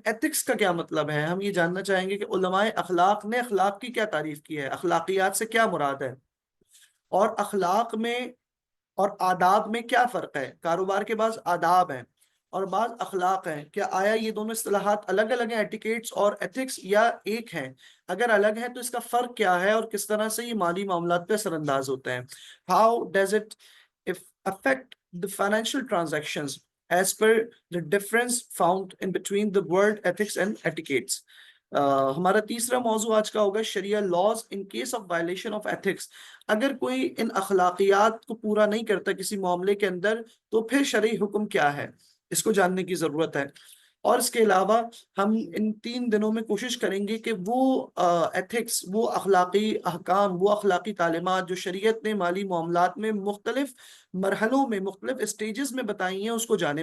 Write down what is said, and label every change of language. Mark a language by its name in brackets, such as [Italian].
[Urdu] Ethics کا کیا مطلب ہے؟ ہم یہ جاننا چاہیں گے کہ علماء اخلاق نے اخلاق کی کیا تعریف کی ہے، اخلاقیات سے کیا مراد ہے، اور اخلاق میں اور آداب میں کیا فرق ہے. کاروبار کے بعض آداب ہیں اور بعض اخلاق ہیں. کیا آیا یہ دونوں اصطلاحات الگ الگ ہیں، ایٹیکیٹس اور ایتھکس، یا ایک ہیں؟ اگر الگ ہیں تو اس کا فرق کیا ہے اور کس طرح سے یہ مالی معاملات پہ اثر انداز ہوتے ہیں. [English] How does it affect the financial transactions as per the difference found in between the word ethics and etiquettes. [Urdu] ہمارا تیسرا موضوع آج کا ہوگا [English] Sharia laws in case of violation of ethics. [Urdu] اگر کوئی ان اخلاقیات کو پورا نہیں کرتا کسی معاملے کے اندر تو پھر شرعی حکم کیا ہے، اس کو جاننے کی ضرورت ہے. اور اس کے علاوہ ہم ان 3 دنوں میں کوشش کریں گے کہ وہ ایتھکس، وہ اخلاقی احکام، وہ اخلاقی تعلیمات جو شریعت نے مالی معاملات میں مختلف مرحلوں میں، مختلف اسٹیجز میں بتائی ہیں، اس کو جانیں.